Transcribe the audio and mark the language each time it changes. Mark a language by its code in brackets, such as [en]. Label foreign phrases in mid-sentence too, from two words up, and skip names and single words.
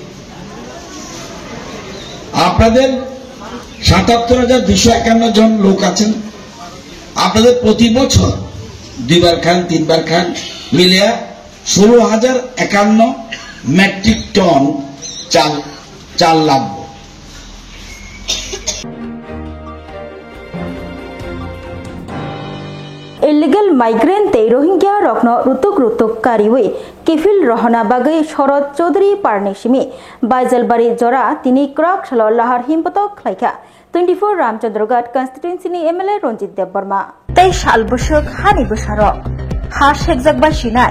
[bn] আপনাদের ৭৭,২৫১ জন লোক আছেন আপনাদের প্রতি বছর 2 বার খান 3 বার খান মিলিয়ে ১৬,০৫১ মেট্রিক টন চাল লাগবে [en] Illegal migrant [trp] te Rohingya rokno rutuk kariwe kifil rohana bagai Shorod Chaudhary Parneshimi Baijalbari Jora tini Krak Shalo Lahar Himpotok Khlaika 24 Ramchandrogat constituency ni MLA Ronjit Debbarma Tei Shal Bushuk Hani Busharok Ha Sheikh Bai Shinai